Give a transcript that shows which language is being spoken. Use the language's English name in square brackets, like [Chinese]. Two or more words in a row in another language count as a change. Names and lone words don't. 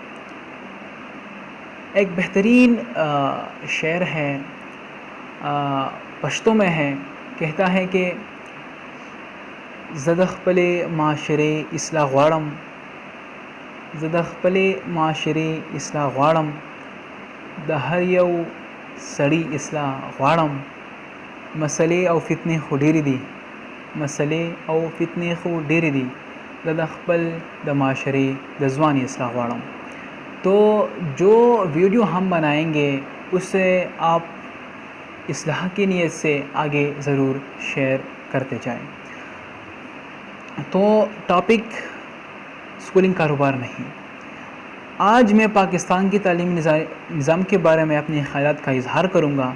[Urdu] ایک بہترین شعر ہے، پشتو میں ہے، کہتا ہے کہ [Pashto] زدخ پلے معاشرے اصلاح غواړم، زدخ پلے معاشرے اصلاح غواړم، د هر یو سړي اصلاح غواړم، مسلې او فتنې خو ډېرې دي، مسلې او فتنې خو ډېرې دي، د خپل د معاشرې د ځواني اصلاح غواړم. [Urdu] تو جو ویڈیو ہم بنائیں گے اس سے آپ اصلاح کی نیت سے آگے ضرور شیئر کرتے جائیں. تو [English] topic schooling [Urdu] کاروبار نہیں. آج میں پاکستان کی تعلیمی نظام کے بارے میں اپنے خیالات کا اظہار کروں گا.